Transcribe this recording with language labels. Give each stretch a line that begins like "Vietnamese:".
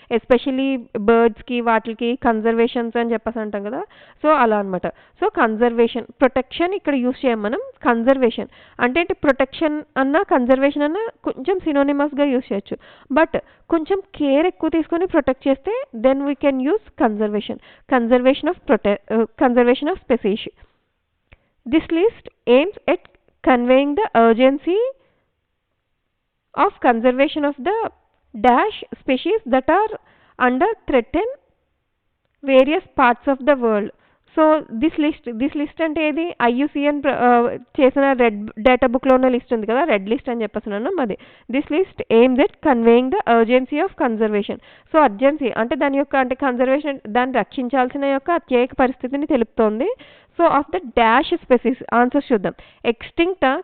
Telugu: Especially బర్డ్స్కి వాటికి conservations అని చెప్పేసి అంటాం కదా. సో అలా అనమాట. సో కన్జర్వేషన్, ప్రొటెక్షన్ ఇక్కడ యూస్ చేయం మనం. కన్జర్వేషన్ అంటే ప్రొటెక్షన్ అన్నా కన్జర్వేషన్ అన్నా కొంచెం సినోనిమస్గా యూస్ చేయొచ్చు. బట్ కొంచెం కేర్ ఎక్కువ తీసుకొని ప్రొటెక్ట్ చేస్తే
English: Then we can use conservation. Conservation of species. This list aims at conveying the urgency of conservation of the dash species that are under threat in various parts of the world.
Telugu: So this list అంటే ఏది? IUCN చేసిన red data బుక్లో ఉన్న list ఉంది కదా, red list అని చెప్పేస్తున్నాను అది.
English: This list aims at conveying the urgency of conservation.
Telugu: So urgency అంటే దాని యొక్క అంటే కన్జర్వేషన్ దాన్ని రక్షించాల్సిన యొక్క అత్యయిక పరిస్థితిని తెలుపుతోంది.
English: So of the dash species. Answers చూద్దాం. ఎక్స్టింక్టా?